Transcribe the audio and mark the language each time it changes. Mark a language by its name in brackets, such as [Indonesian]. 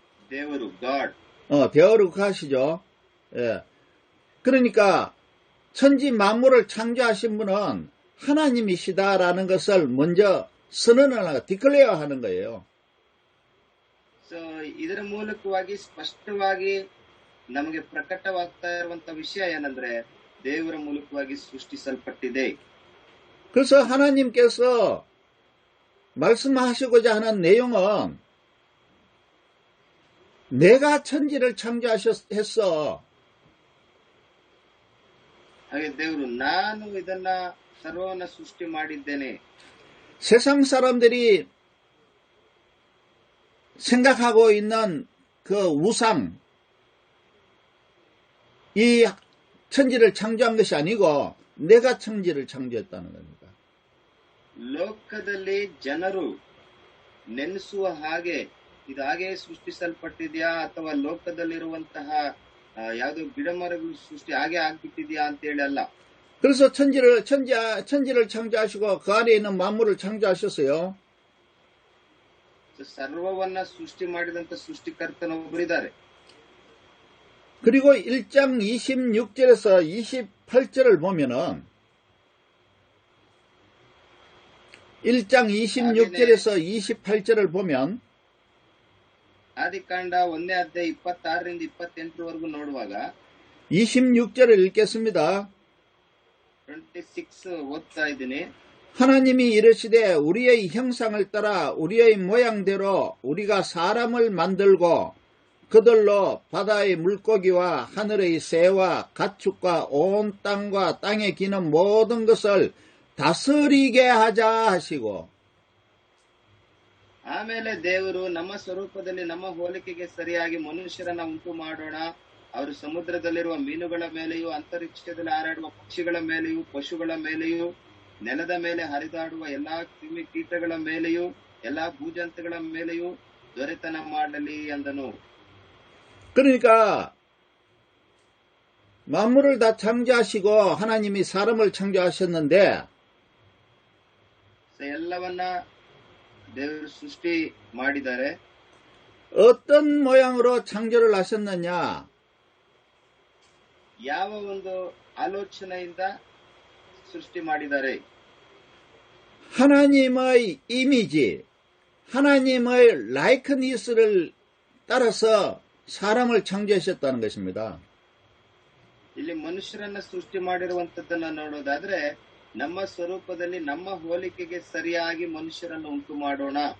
[Kannada] ದೇವರು, god. [Korean] 대오르고 하시죠. 예. 그러니까 천지 만물을 창조하신 분은 하나님이시다라는 것을 먼저 선언을 하고 디클레어 하는 거예요. [Kannada] So ಇದರ ಮೂಲಕವಾಗಿ ಸ್ಪಷ್ಟವಾಗಿ ನಮಗೆ ಪ್ರಕಟವಾಗ್ತಾ ಇರುವಂತ ವಿಷಯ ಏನಂದ್ರೆ ದೇವರ ಮೂಲಕವಾಗಿ ಸೃಷ್ಟಿಸಲ್ಪಟ್ಟಿದೆ. [Korean] 그래서 하나님께서 말씀하시고자 하는 내용은 내가 천지를 창조했어. [Kannada] ಹಾಗೆ ದೇವರು ನಾನು ಇದನ್ನ ಸರ್ವವನ್ನ ಸೃಷ್ಟಿ ಮಾಡಿದ್ದೇನೆ. [Korean] 세상 사람들이 생각하고 있는 그 우상, 이 천지를 창조한 것이 아니고 내가 천지를 창조했다는 겁니다. [Kannada] ಲೋಕದಲ್ಲಿ ಜನರು ನೆನೆಸುವ ಹಾಗೆ ಇದು ಹಾಗೆ ಸೃಷ್ಟಿಸಲ್ಪಟ್ಟಿದ್ಯಾ ಅಥವಾ ಲೋಕದಲ್ಲಿರುವಂತಹ ಯಾವುದೋ ಗಿಡ ಮರಗಳು ಸೃಷ್ಟಿ ಹಾಗೆ ಆಗ್ಬಿಟ್ಟಿದ್ಯಾ ಅಂತೇಳಿ ಅಲ್ಲ. [Korean] 그래서 천지를 창조하시고 그 안에 있는 만물을 창조하셨어요. [Kannada] ಸರ್ವವನ್ನ ಸೃಷ್ಟಿ ಮಾಡಿದಂತ ಸೃಷ್ಟಿಕರ್ತನೊಬ್ಬರಿದ್ದಾರೆ. [Korean] 그리고 1장 26절에서 28절을 보면은 1장 26절에서 28절을 보면 [Kannada] ಆದಿಕಾಂಡ 1ನೇ ಅಧ್ಯಾಯ 26ರಿಂದ 28ರವರೆಗೂ ನೋಡುವಾಗ [Korean] 26절을 읽겠습니다. [Kannada] 26 ಓದ್ತಾ ಇದ್ದೀನಿ. [Korean] 하나님이 이르시되 우리의 형상을 따라 우리의 모양대로 우리가 사람을 만들고 그들로 바다의 물고기와 하늘의 새와 가축과 온 땅과 땅에 기는 모든 것을 다스리게 하자 하시고 [Kannada] ಆಮೇಲೆ ದೇವರು ನಮ್ಮ ಸ್ವರೂಪದಲ್ಲಿ ನಮ್ಮ ಹೋಲಿಕೆಗೆ ಸರಿಯಾಗಿ ಮನುಷ್ಯರನ್ನ ಉಂಟು ಮಾಡೋಣ, ಅವರು ಸಮುದ್ರದಲ್ಲಿರುವ ಮೀನುಗಳ ಮೇಲೆಯೂ ಅಂತರಿಕ್ಷದಲ್ಲಿ ಹಾರಾಡುವ ಪಕ್ಷಿಗಳ ಮೇಲೆಯೂ ಪಶುಗಳ ಮೇಲೆಯೂ ನೆಲದ ಮೇಲೆ ಹರಿದಾಡುವ ಎಲ್ಲಾ ಕ್ರಿಮಿ ಕೀಟಗಳ ಮೇಲೆಯೂ ಎಲ್ಲಾ ಭೂಜಂತುಗಳ ಮೇಲೆಯೂ ದೊರೆತನ ಮಾಡಲಿ ಅಂದನು. [Korean] 그러니까 만물을 다 창조하시고 하나님이 사람을 창조하셨는데 [Kannada] ಎಲ್ಲವನ್ನ ದೇವರು ಸೃಷ್ಟಿ ಮಾಡಿದ್ದಾರೆ. [Korean] 어떤 모양으로 창조를 하셨느냐? [Kannada] ಯಾವ ಒಂದು ಆಲೋಚನೆಯಿಂದ ಸೃಷ್ಟಿ ಮಾಡಿದ್ದಾರೆ? [Korean] 하나님의 이미지, 하나님의 라이크니스를 따라서 사람을 창조하셨다는 것입니다. [Kannada] ಇಲ್ಲಿ ಮನುಷ್ಯರನ್ನ ಸೃಷ್ಟಿ ಮಾಡಿರುವಂತದ್ದನ್ನ ನೋಡೋದಾದ್ರೆ ನಮ್ಮ ಸ್ವರೂಪದಲ್ಲಿ ನಮ್ಮ ಹೋಲಿಕೆಗೆ ಸರಿಯಾಗಿ ಮನುಷ್ಯರನ್ನು ಉಂಟು ಮಾಡೋಣ.